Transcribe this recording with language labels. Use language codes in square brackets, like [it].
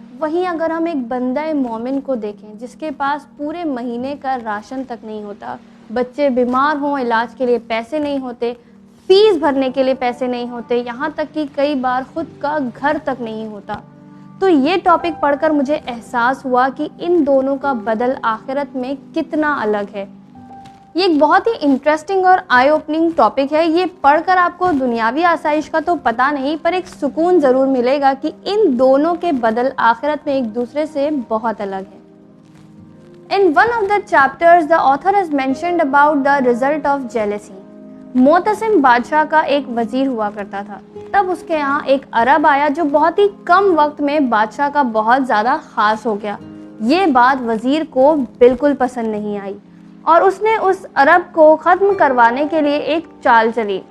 [ur] وہیں اگر ہم ایک بندہ مومن کو دیکھیں جس کے پاس پورے مہینے کا راشن تک نہیں ہوتا, بچے بیمار ہوں, علاج کے لیے پیسے نہیں ہوتے, فیس بھرنے کے لیے پیسے نہیں ہوتے, یہاں تک کہ کئی بار خود کا گھر تک نہیں ہوتا, تو یہ ٹاپک پڑھ کر مجھے احساس ہوا کہ ان دونوں کا بدل آخرت میں کتنا الگ ہے. یہ ایک بہت ہی انٹرسٹنگ اور آئی اوپننگ ٹاپک ہے. یہ پڑھ کر آپ کو دنیاوی آسائش کا تو پتہ نہیں, پر ایک سکون ضرور ملے گا کہ ان دونوں کے بدل آخرت میں ایک دوسرے سے بہت الگ ہے. [en] In one of the chapters, the author has mentioned about the result of jealousy. [ur] Mutasim بادشاہ کا ایک وزیر ہوا کرتا تھا. تب اس کے یہاں ایک عرب آیا جو بہت ہی کم وقت میں بادشاہ کا بہت زیادہ خاص ہو گیا. یہ بات وزیر کو بالکل پسند نہیں آئی اور اس نے اس عرب کو ختم کروانے کے لیے ایک چال چلی.